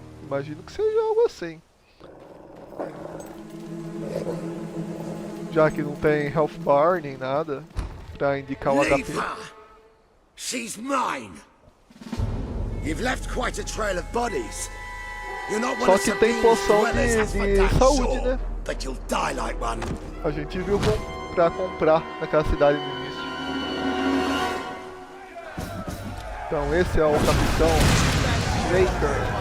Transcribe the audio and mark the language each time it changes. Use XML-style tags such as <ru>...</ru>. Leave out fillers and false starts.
<pt>Imagino que seja algo assim. Já que não tem health bar nem nada pra indicar o HP.</pt> <en>She's mine. You've left quite a trail of bodies. You're not one</en> <pt>Só</pt> <en>of</en> <pt>que tem poção de saúde, né?</pt> <en>But you'll die like one.</en> <pt>A gente viu pra comprar naquela cidade no início. Então esse é o Capitão Baker.</pt>